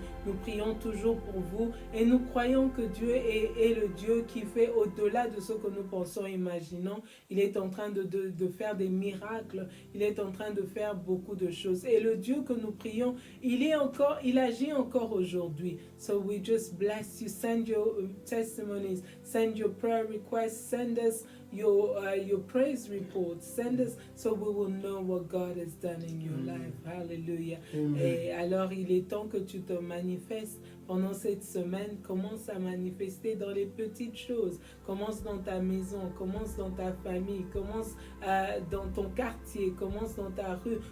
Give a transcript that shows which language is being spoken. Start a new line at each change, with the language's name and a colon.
French: Nous prions toujours pour vous. Et nous croyons que Dieu est le Dieu qui fait au-delà de ce que nous pensons et imaginons. Il est en train de faire des miracles. Il est en train de faire beaucoup de choses. Et le Dieu que nous prions, il agit encore aujourd'hui.
English: So we just bless you. Send your testimonies. Send your prayer requests. Send us your praise reports. Send us so we will know what God has done in your life. Hallelujah.
French: Et alors, il est temps que tu te manifestes pendant cette semaine. Commence à manifester dans les petites choses. Commence dans ta maison, commence dans ta famille, commence dans ton quartier, commence dans ta rue.